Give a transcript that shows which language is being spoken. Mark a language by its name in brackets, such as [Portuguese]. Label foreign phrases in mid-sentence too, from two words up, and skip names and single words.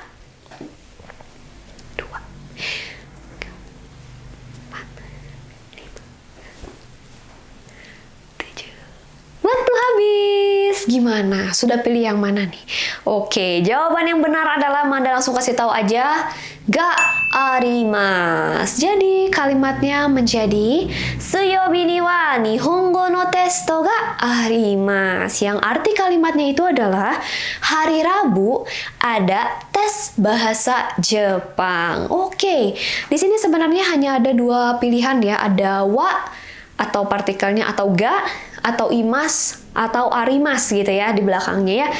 [Indonesian] 2, 3, 4, 5, 7. Waktu habis. gimana? Sudah pilih yang mana nih? Oke, jawaban yang benar adalah Manda langsung kasih tahu aja. [Japanese] があります. [Indonesian] Jadi kalimatnya menjadi [Japanese] 水曜日には日本語のテストがあります. [Indonesian] Yang arti kalimatnya itu adalah hari Rabu ada tes bahasa Jepang. Oke, di sini sebenarnya hanya ada dua pilihan ya. Ada wa atau partikelnya atau ga atau imas atau arimas gitu ya di belakangnya ya.